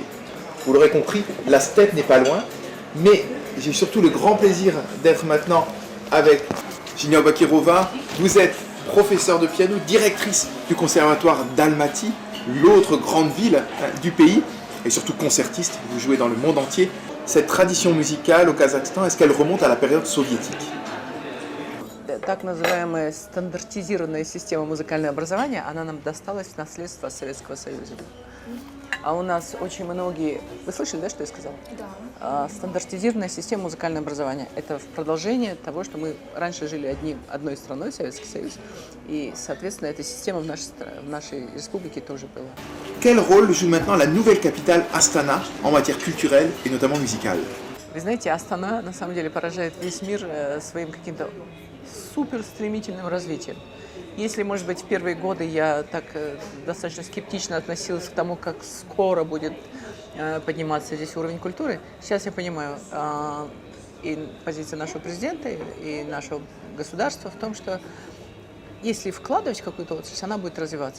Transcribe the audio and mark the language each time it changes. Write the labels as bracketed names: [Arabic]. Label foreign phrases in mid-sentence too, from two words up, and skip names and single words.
[French] Vous l'aurez compris, la steppe n'est pas loin, mais j'ai surtout le grand plaisir d'être maintenant avec Genia Bakirova. Vous êtes professeure de piano, directrice du conservatoire d'Almaty, l'autre grande ville du pays, et surtout concertiste, vous jouez dans le monde entier. Cette tradition musicale au Kazakhstan, est-ce qu'elle remonte à la période soviétique? [Russian] Так называемая стандартизированная система музыкального образования, она нам досталась в наследство от Советского Союза. А у нас очень многие... Вы слышали, да, что я сказала? Да. Стандартизированная система музыкального образования. Это продолжение того, что мы раньше жили одной страной, Советский Союз. И, соответственно, эта система в нашей республике тоже была. [French] Quel rôle joue maintenant la nouvelle capitale Astana en matière culturelle et notamment musicale? [Russian] Вы знаете, Астана на самом деле поражает весь мир своим каким-то суперстремительным развитием. Если, может быть, в первые годы я так достаточно скептично относилась к тому, как скоро будет подниматься здесь уровень культуры, сейчас я понимаю и позиция нашего президента, и нашего государства в том, что если вкладывать какую-то отрасль, она будет развиваться.